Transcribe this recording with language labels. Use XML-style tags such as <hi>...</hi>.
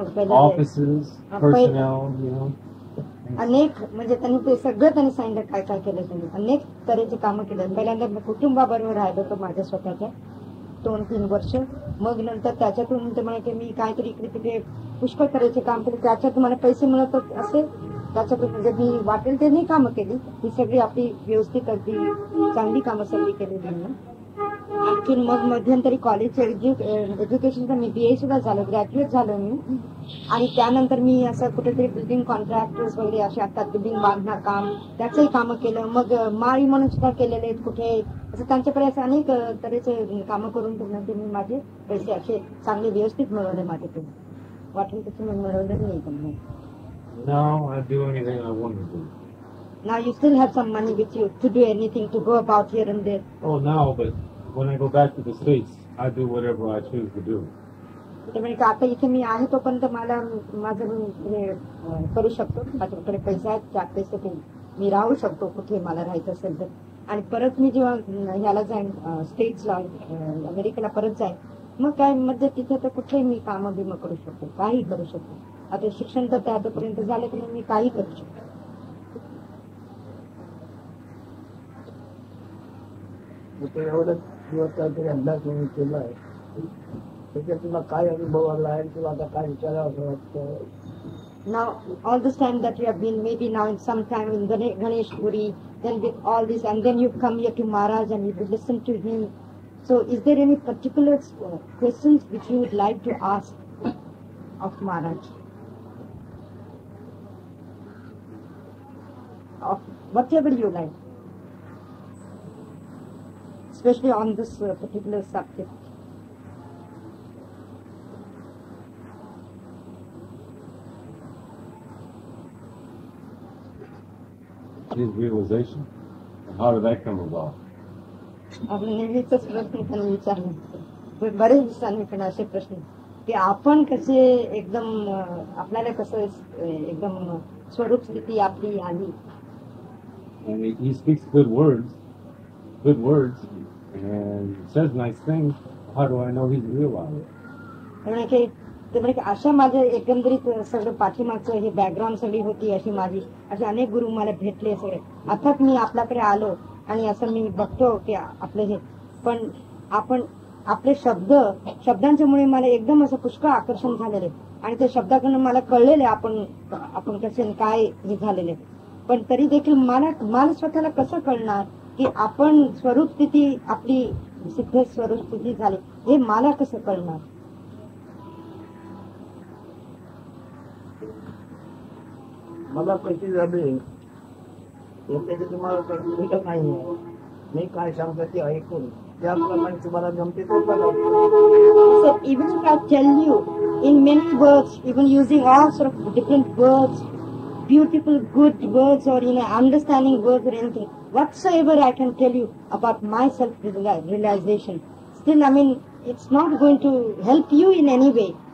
<en>Offices, personnel, you know.</en> <mr>अनेक म्हणजे त्यांनी ते सगळं त्यांनी सांगितलं काय काय केलं त्यांनी. अनेक तऱ्हेचे कामं केले. पहिल्यांदा कुटुंबाबरोबर राहिलो होतो माझ्या स्वतःच्या 2-3 वर्ष. मग नंतर त्याच्यातून ते म्हणाले की मी काहीतरी इकडे तिकडे पुष्कळ तऱ्हेचे काम केले. त्याच्यातून मला पैसे मिळत असेल त्याच्यातून म्हणजे मी वाटेल ते नाही कामं केली. ही सगळी आपली व्यवस्थित अगदी चांगली कामं सगळी केलेली. आणखी मग मध्यंतरी कॉलेज एज्युकेशनचा मी BA सुद्धा झालो, ग्रॅज्युएट झालो मी. आणि त्यानंतर मी असं कुठेतरी बिल्डिंग कॉन्ट्रॅक्टर्स वगैरे असे आता बिल्डिंग बांधणार काम त्याचंही कामं केलं. मग माळी म्हणून सुद्धा केलेले आहेत कुठे असं त्यांच्याकडे असं अनेक तऱ्हेचे कामं करून ते मी माझे पैसे असे चांगले व्यवस्थित मिळवले. माझे ते वाटले तसे मी मिळवले नाही.</mr> <en>Now I do anything I want to do. Now you still have some money with you to do anything, to go about here and there. Oh, now, but when I go back to the States, I do whatever I choose to do.</en> <mr>म्हणजे आता इथे मी आहे तोपर्यंत मला माझं मी करू शकतो. माझ्याकडे पैसे आहेत, 4 पैसे ते मी राहू शकतो कुठे मला राहायचं असेल तर. आणि परत मी जेव्हा ह्याला जाईन स्टेट्सला अमेरिकेला परत जाईन मग काय म्हणजे तिथे तर कुठेही मी कामं बिमं करू शकतो, काही करू शकतो. आता शिक्षण तर त्यापर्यंत झालं की मी काही करू शकतो. एवढं दिवस काहीतरी अभ्यास म्हणून केला आहे त्याच्यात तुला काय अनुभव आला आहे तुला आता काय विचारावं असं वाटतं?</mr> <en>Now all this time that you have been maybe now in some time in Ganesh Puri, then with all this and then you come here to Maharaj and you listen to him. So is there any particular questions which you would like to ask of Maharaj? Of whatever you like. Especially on this particular subject. His realization? How did that come about?</en> <mr>आपण नेहमीच प्रश्न त्यांना विचारले बरेच दिवसांनी पण असे प्रश्न की आपण कसे एकदम आपल्याला कसं एकदम स्वरूप स्थिती आपली आली.</mr> <en>And he speaks good words, and says nice things. How do I know he's realized?</en> <mr>ते म्हणजे अशा माझ्या एकंदरीत सगळं पाठीमागचं हे बॅकग्राऊंड सगळी होती अशी माझी. असे अनेक गुरु मला भेटले सगळे. अर्थात मी आपल्याकडे आलो आणि असं मी बघतो की आपलं हे पण आपण आपले शब्दांच्यामुळे मला एकदम असं पुष्कळ आकर्षण झालेले आणि त्या शब्दाकडून मला कळलेले आपण कसे काय हे झालेले. पण तरी देखील मला स्वतःला कसं कळणार की आपण स्वरूप स्थिती आपली सिद्ध स्वरूप स्थिती झाली हे मला कसं कळणार. मला कशी झाली त्याची तुम्हाला कळलं नाही. मी काय सांगतो ते ऐकून त्याप्रमाणे तुम्हाला जमते तो बघा.</mr> <en>So even if I tell you in many words, even using all sort of different words, beautiful, good words, or understanding words or anything, whatsoever I can tell you about my self-realization, still, it's not going to help you in any way.</en>